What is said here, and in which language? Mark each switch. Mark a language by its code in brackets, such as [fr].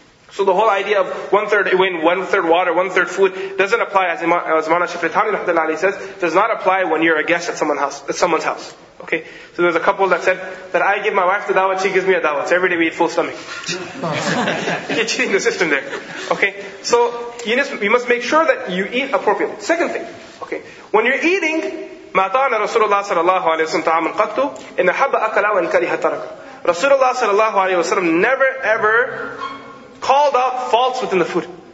[en] So the whole idea of 1/3 wind, 1/3 water, 1/3 food doesn't apply, as Maulana Shafri Thani says, does not apply when you're a guest at someone's house. Okay? So there's a couple that said that I give my wife the dawat, she gives me a dawat. So every day we eat full stomach. You're cheating the system there. Okay? So you must make sure that you eat appropriately. Second thing, okay, when you're eating, [ar] ما طعن رسول الله صلى الله عليه وسلم طعاما قط إن حب أكل وإن كره ترك. [en] Rasulullah [ar] صلى الله عليه وسلم [en] never ever called out faults within the food.